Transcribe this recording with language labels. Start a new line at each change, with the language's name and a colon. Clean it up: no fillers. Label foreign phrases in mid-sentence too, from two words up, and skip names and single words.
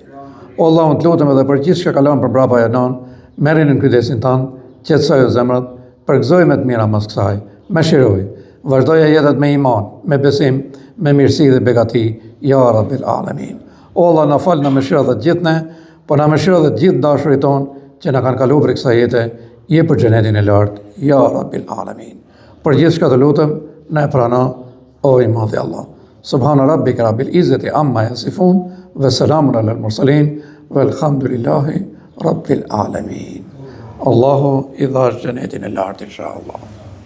Albanian: O Allah, unë të lutem edhe për gjithë që kalon për brapa e non, merrin në kujdesin tan, qetësoje zemrat, përgëzoj me të mira mas kësaj, mëshiroj, vazhdoja jetët me iman, me besim, me mirësi dhe begati,
Arabic: يا رب العالمين.
Albanian: O Allah, na fal në mëshira dhe gjithë ne, po na mëshira dhe gjithë dashurit ton që na kanë kaluar për kësaj jete, je për xhenetin e lartë,
Arabic: يا رب العالمين.
Albanian: Për gjithë çka të lutem, na e prano, o i madhi Allah.
Arabic: سبحان ربك رب العزة عما يصفون وسلام على المرسلين والحمد لله رب العالمين.
Albanian: Allahu i dhash xhenetin e lartë inshallah.